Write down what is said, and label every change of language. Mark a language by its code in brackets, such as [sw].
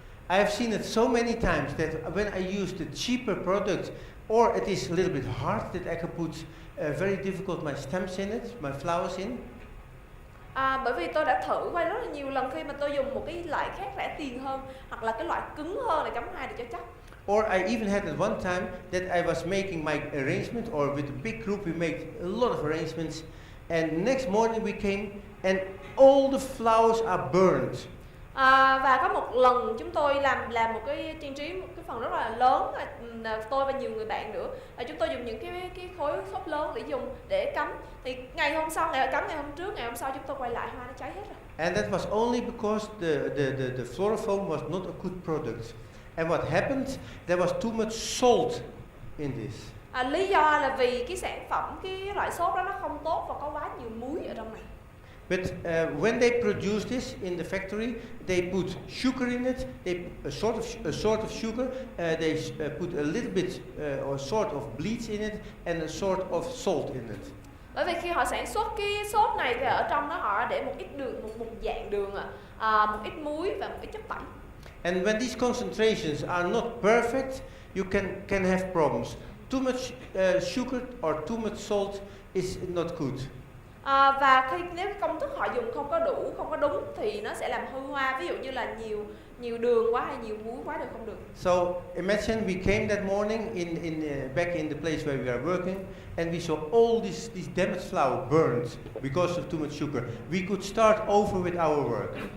[en] I have seen it so many times that when I use the cheaper product, or it is a little bit hard, that I can put very difficult my stems in it, my flowers in. [vi] Bởi vì tôi đã thử qua rất là nhiều lần khi mà tôi dùng một cái loại khác rẻ tiền hơn hoặc là cái loại cứng hơn để cắm hoa để cho chắc. [en] Or I even had at one time that I was making my arrangement, or with a big group we made a lot of arrangements, and next morning we came and all the flowers are burned. [vi] Và có một lần chúng tôi làm một cái trang trí một cái phần rất là lớn, tôi và nhiều người bạn nữa, chúng tôi dùng những cái khối xốp lớn để dùng để cắm, thì ngày hôm sau, ngày hôm trước, ngày hôm sau chúng tôi quay lại hoa nó cháy hết rồi. [en] And that was only because the floral foam was not a good product. And what happened? There was too much salt in this. [vi] Lý do là vì cái sản phẩm, cái loại xốp đó nó không tốt và có quá nhiều muối ở trong này. [en] But when they produce this in the factory, they put sugar in it. They a sort of sugar. They put a little bit or sort of bleach in it, and a sort of salt in it. [vi] Bởi vì khi họ sản xuất cái xốp này thì ở trong đó họ để một ít đường, một dạng đường, một ít muối và một ít chất tẩy. [en] And when these concentrations are not perfect, you can have problems. Too much sugar or too much salt is not good. [vi] Và nếu cái công thức họ dùng không có đủ, không có đúng thì nó sẽ làm hư hoa. Ví dụ như là nhiều đường quá hay nhiều muối quá đều không được. [en] So imagine we came that morning back in the place where we are working, and we saw all this damaged flour burned because of too much sugar. We could start over with our work.